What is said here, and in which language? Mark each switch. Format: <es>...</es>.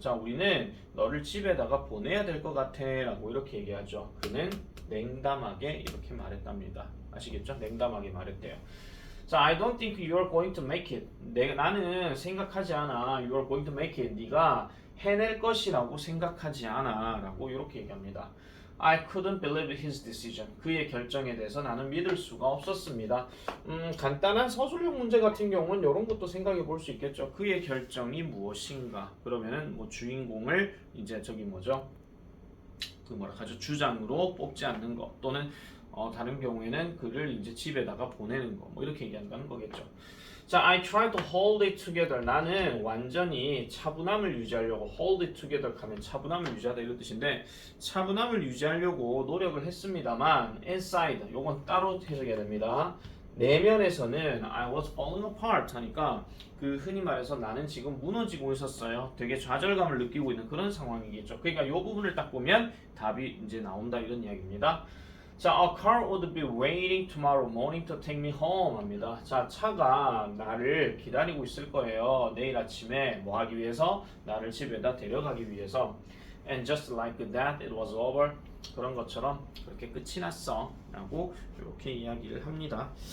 <ko>자, 우리는 너를 집에다가 보내야 될 것 같아라고 이렇게 얘기하죠. 그는 냉담하게 이렇게 말했답니다. 아시겠죠? 냉담하게 말했대요.</ko> <en>자, I don't think you are going to make it.</en> <ko>나는 생각하지 않아.</ko> <en>You are going to make it.</en> <ko>네가 해낼 것이라고 생각하지 않아. 라고 이렇게 얘기합니다.</ko> <en>I couldn't believe his decision.</en> <ko>그의 결정에 대해서 나는 믿을 수가 없었습니다. 간단한 서술형 문제 같은 경우는 이런 것도 생각해 볼 수 있겠죠. 그의 결정이 무엇인가? 그러면은 뭐 주인공을 이제 저기 뭐죠? 그 뭐라 하죠? 주장으로 뽑지 않는 것 또는 다른 경우에는 그를 이제 집에다가 보내는 거 뭐 이렇게 얘기한다는 거겠죠.</ko> <en>자, I tried to hold it together.</en> <ko>나는 완전히 차분함을 유지하려고</ko> <en>hold it together</en> <ko>하면 차분함을 유지하다 이런 뜻인데 차분함을 유지하려고 노력을 했습니다만 inside 요건 따로 해석해야 됩니다. 내면에서는</ko> <en>I was falling apart</en> <ko>하니까 그 흔히 말해서 나는 지금 무너지고 있었어요. 되게 좌절감을 느끼고 있는 그런 상황이겠죠. 그러니까 이 부분을 딱 보면 답이 이제 나온다 이런 이야기입니다.</ko> <en>자, a car would be waiting tomorrow morning to take me home</en> <ko>합니다. 자, 차가 나를 기다리고 있을 거예요. 내일 아침에 뭐 하기 위해서? 나를 집에다 데려가기 위해서.</ko> <en>And just like that, it was over.</en> <ko>그런 것처럼 그렇게 끝이 났어. 라고 이렇게 이야기를 합니다.</ko>